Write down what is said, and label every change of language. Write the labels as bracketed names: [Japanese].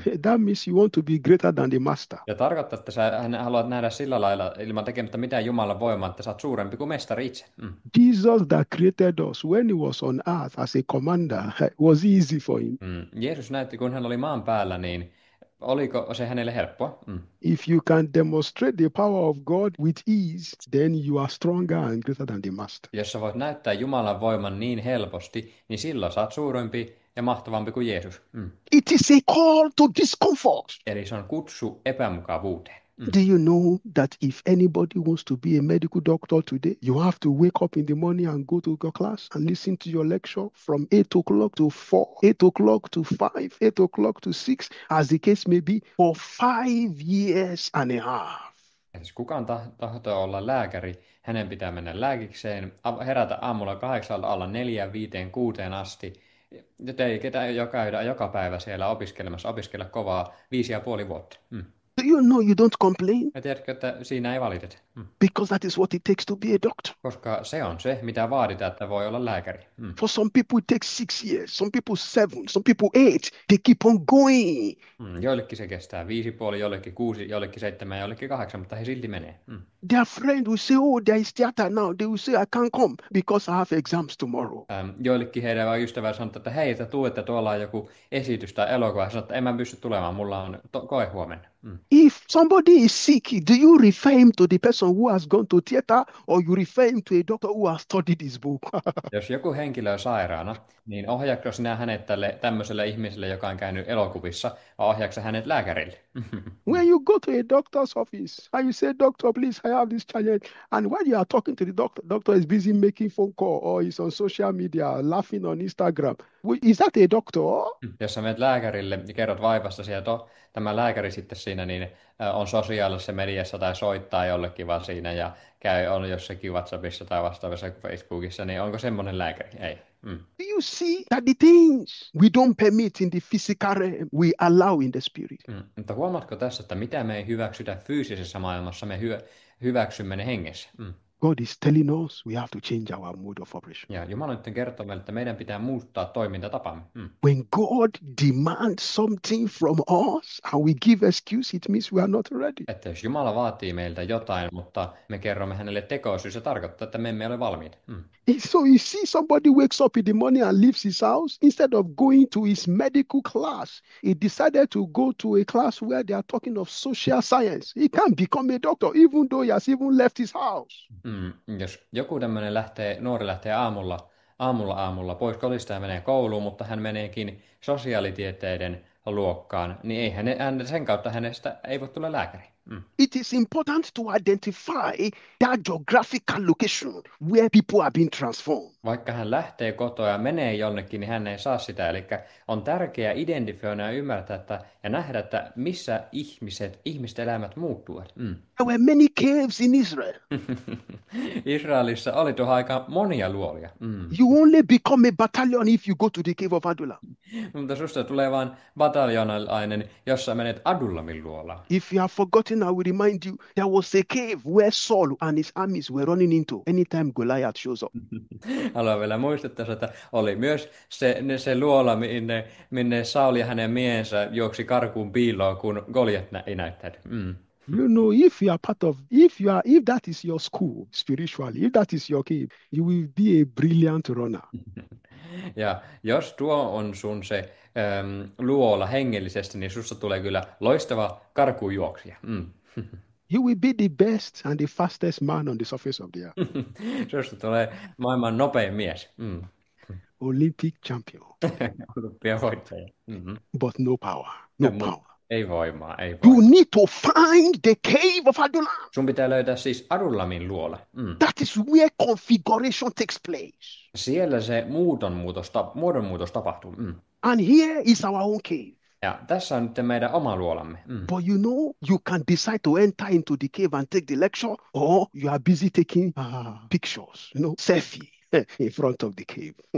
[English] That means you want to be greater than the master. [Finnish] Ja tarkoittaa, että sä haluat nähdä sillä lailla ilman tekemättä mitään Jumalan voimaa, että sä oot suurempi kuin mestari itse. [English] Jesus that created us, when he was on earth as a commander, was easy for him. [Finnish] Jeesus näytti, kun hän oli maan päällä, niin oliko se hänelle helppoa? [English] If you can demonstrate the power of God with ease, then you are stronger and greater than the master. [Finnish] Jos sä voit näyttää Jumalan voiman niin helposti, niin silloin sä oot suurempi ja mahtavampi kuin Jeesus. [English] It is a call to discomfort. [Finnish] Eli se on kutsu epämukavuuteen. [English] Do you know that if anybody wants to be a medical doctor today, you have to wake up in the morning and go to your class and listen to your lecture from 8 o'clock to 4, 8 o'clock to 5, 8 o'clock to 6, as the case may be, for 5 years and a half. [Finnish] Jos kukaan tahtoo olla lääkäri, hänen pitää mennä lääkikseen, herätä aamulla 8 alla 4, 5, 6 asti. Ei ketään jo käydä joka päivä siellä opiskelemassa, opiskella kovaa 5,5 vuotta. [English] Do you know you don't complain? [Finnish] Ja tiedätkö, että siinä ei valiteta? [English] Because that is what it takes to be a doctor. [Finnish] Koska se on se, mitä vaaditaan, että voi olla lääkäri. [English] For some people, it takes 6 years, some people 7, some people 8. They keep on going. [Finnish] Joillekin se kestää 5,5, joillekin 6, joillekin 7 ja joillekin 8, mutta he silti menee. [English] Their friend will say, oh, there is theater now. They will say, I can't come because I have exams tomorrow. [Finnish] Joillekin heidän ystävät sanoo, että hei, että tuolla on joku esitys tai elokuva. Hän sanoo, että en mä pysty tulemaan, mulla on koe huomenna. [English] If somebody is sick, do you refer him to the person who has gone to theater, or you refer him to a doctor who has studied this book? [Finnish] Jos joku henkilö on sairaana, niin ohjaatko sinä hänet tämmöiselle ihmiselle, joka on käynyt elokuvissa, vai ohjaatko hänet lääkärille? [English] When you go to a doctor's office and you say, doctor, please, I have this challenge. And when you are talking to the doctor is busy making phone call or is on social media, laughing on Instagram. Is that a doctor? [Finnish] Jos sä menet lääkärille ja kerrot vaivastasi ja tämä lääkäri sitten siinä niin on sosiaalisessa mediassa tai soittaa jollekin vaan siinä ja on jossakin WhatsAppissa tai vastaavassa Facebookissa, niin onko semmoinen lääkäri? Ei. [English] Do you see that the things we don't permit in the physical realm, we allow in the spirit? [Finnish] Mutta huomaatko tässä, että mitä me ei hyväksytä fyysisessä maailmassa, me hyväksymme ne hengessä? [English] God is telling us we have to change our mode of operation. [Finnish] Ja Jumala nyt kertoo meille, että meidän pitää muuttaa toimintatapamme. [English] When God demands something from us and we give excuse, it means we are not ready. [Finnish] Että jos Jumala vaatii meiltä jotain, mutta me kerromme hänelle tekosyy, se tarkoittaa, että me emme ole valmiita. [English] So you see somebody wakes up in the morning and leaves his house, instead of going to his medical class, he decided to go to a class where they are talking of social science. He can't become a doctor even though he has even left his house. [Finnish] Jos joku tämmöinen nuori lähtee aamulla pois kodista ja menee kouluun, mutta hän meneekin sosiaalitieteiden luokkaan, niin ei sen kautta hänestä ei voi tulla lääkäri. [English] It is important to identify that geographical location where people have been transformed. [Finnish] Vaikka hän lähtee kotoa ja menee jonnekin, niin hän ei saa sitä. Eli on tärkeää identifioida ja ymmärtää ja nähdä, että missä ihmisten elämät muuttuvat. [English] There were many caves in Israel. [Finnish] Israelissa oli tuohon aikaan monia luolia. [English] You only become a battalion if you go to the cave of Adullam. [Finnish] Mutta susta tulee vain bataljonalainen, jos sä menet Adullamin luolaan. [English] If you have forgotten, I will remind you, there was a cave where Saul and his armies were running into anytime Goliath shows up. [Finnish] Haluan vielä muistuttaa, että oli myös se luola, minne Saul ja hänen miehensä juoksi karkuun piiloon, kun Goliath ei näyttänyt. [English] You know, if you are part of, if that is your school spiritually, if that is your cave, you will be a brilliant runner. [Finnish] Ja jos tuo on sun se luola hengellisesti, niin susta tulee kyllä loistava karkujuoksija. [English] You will be the best and the fastest man on the surface of the earth. [Finnish] Susta tulee maailman nopein mies. [English] Olympic champion. [Finnish] Olympiavoittaja. [English] But no power. No power. [Finnish] Ei voimaa, ei [English] You [Finnish] voimaa. [English] need to find the cave of Adullam. [Finnish] Sun pitää löytää siis Adullamin luola. [English] That is where configuration takes place. [Finnish] Siellä se muodonmuutos tapahtuu. [English] And here is our own cave. [Finnish] Ja tässä on nyt meidän oma luolamme. [English] But you know, you can decide to enter into the cave and take the lecture, or you are busy taking pictures, selfie in front of the cave.